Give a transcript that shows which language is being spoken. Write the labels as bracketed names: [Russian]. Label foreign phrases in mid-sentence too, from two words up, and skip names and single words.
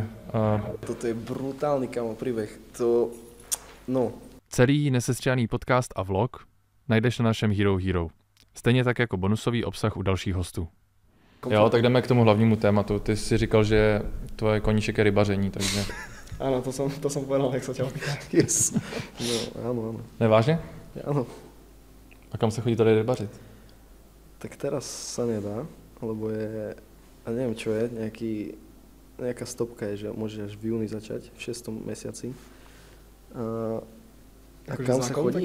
[Slovak] Toto je brutálny kamo príbeh. To, no. [Czech] Celý nesestřelený podcast a vlog najdeš na našem Hero Hero. Stejně tak jako bonusový obsah u dalších hostů. Jo, tak jdeme k tomu hlavnímu tématu. Ty jsi říkal, že tvoje koníček je rybaření, takže... [Slovak] Áno, to som povedal, jak sa ťa opýtal. Yes. No, áno. [Czech] Nevážně? [Slovak] Áno. [Czech] A kam se chodí tady rybařit? [Slovak] Tak teraz sa nedá, lebo je, a neviem čo je, nejaká stopka je, že môže až v júni začať, v 6. mesiaci. A kam sa chodí?